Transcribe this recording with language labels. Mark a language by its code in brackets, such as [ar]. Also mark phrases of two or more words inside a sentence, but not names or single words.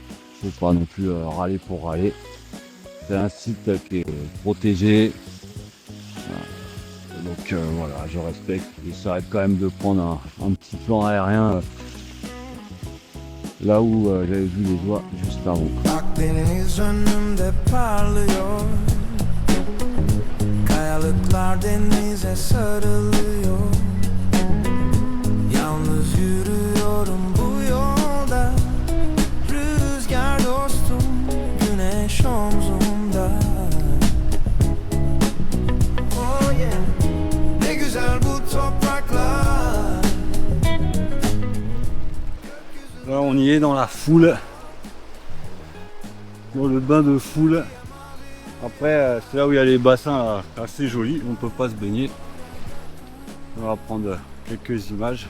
[fr] Faut pas non plus râler pour râler. C'est un site qui est protégé. Voilà. Donc voilà, je respecte. J'essaierai quand même de prendre un petit plan aérien là où j'avais vu les oies juste avant. [tr] Akdeniz önümde parlıyor. Kayalıklar denize sarılıyor. Yalnız yürüyorum bu yolda. Rüzgar dostum, güneş omzumda. [en] Oh yeah, [tr] ne güzel bu topraklar. [fr] Là on y est dans la foule. Dans le bain de foule. Après c'est là où il y a les bassins là, assez jolis, on peut pas se baigner. On va prendre quelques images.